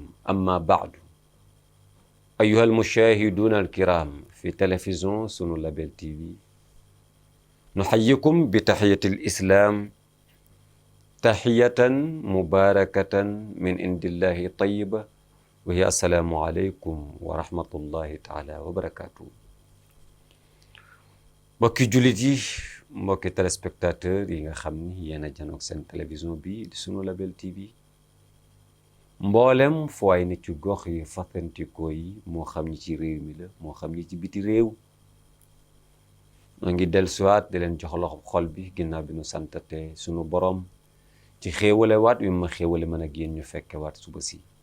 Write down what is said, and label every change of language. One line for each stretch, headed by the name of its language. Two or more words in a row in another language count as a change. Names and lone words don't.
Arabic: أما بعد، أيها المشاهدون الكرام في تلفزيون سنو لابل تي في، نحييكم بتحية الإسلام، تحية مباركة من عند الله طيبة، وهي السلام عليكم ورحمة الله تعالى وبركاته.
Wolof: mbokki jullit yi, mbokki téléspectateur yi nga xam ni yéen a janoog seen télévision bi di Sunu Label TV, mboolem fu waay ni ci gox yi fasantikoo yi, moo xam ñi ci réew mi la moo xam ñi ci biti réew, noo ngi dellusiwaat di leen jox loxo xol bi ginnaaw bi nu santate sunu borom ci xéewale waat wi ma xéewale mën ak yéen ñu fekke waat suba si.